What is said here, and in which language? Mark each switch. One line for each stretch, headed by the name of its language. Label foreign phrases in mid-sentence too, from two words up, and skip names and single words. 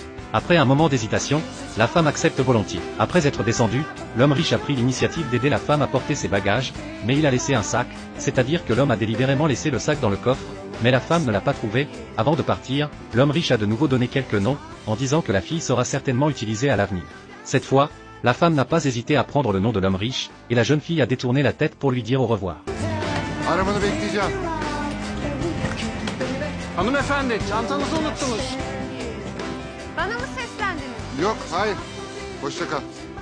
French: Après un moment d'hésitation, la femme accepte volontiers. Après être descendu, l'homme riche a pris l'initiative d'aider la femme à porter ses bagages, mais il a laissé un sac, c'est-à-dire que l'homme a délibérément laissé le sac dans le coffre, mais la femme ne l'a pas trouvé. Avant de partir, l'homme riche a de nouveau donné quelques noms, en disant que la fille sera certainement utilisée à l'avenir. Cette fois, la femme n'a pas hésité à prendre le nom de l'homme riche, et la jeune fille a détourné la tête pour lui dire au revoir.
Turkish: Arabanı bekleyeceğim. Hanımefendi, çantanızı unuttunuz. Bana mı seslendiniz? Yok, hayır. Hoşça kal.